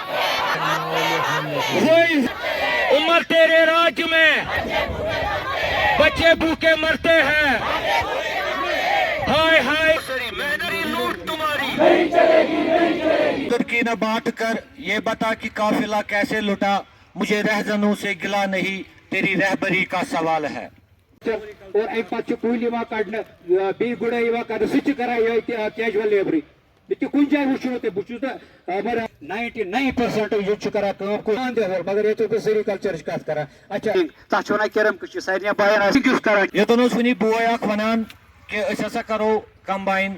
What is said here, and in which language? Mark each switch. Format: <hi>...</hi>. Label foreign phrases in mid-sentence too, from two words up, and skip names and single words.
<ur>وہی عمر تیرے راج میں بچے بھوکے مرتے ہیں. ہائے ہائے میری لوٹ تمہاری ترکی نہ بات کر. یہ بتا کہ قافلہ کیسے لٹا. مجھے رہزنوں سے گلا نہیں, تیری رہبری کا سوال ہے.</ur> <ks>اور ایک پتہ کُلۍ یِوان کڑنہٕ بیٚیہِ گُڈٲے یِوان کرنہٕ سُہ تہِ کران یِہوٚے کیجوَل لیبرٕے. مےٚ تہِ کُنہِ جایہِ وٕچھو تۄہہِ بہٕ چھُس نہٕ مگر 99% ییٚتہِ چھُ کران کٲم خاندر مگر ییٚتیُک بہٕ سیریکلچرٕچ کتھ کران. اچھا تتھ چھِ ونان کِرم کٔشی سارنٕے بایَن آسہِ کیُتھ کران. یوٚتن اوس وٕنی بوے اکھ ونان کہ أسۍ ہسا کرو کمباین.</ks>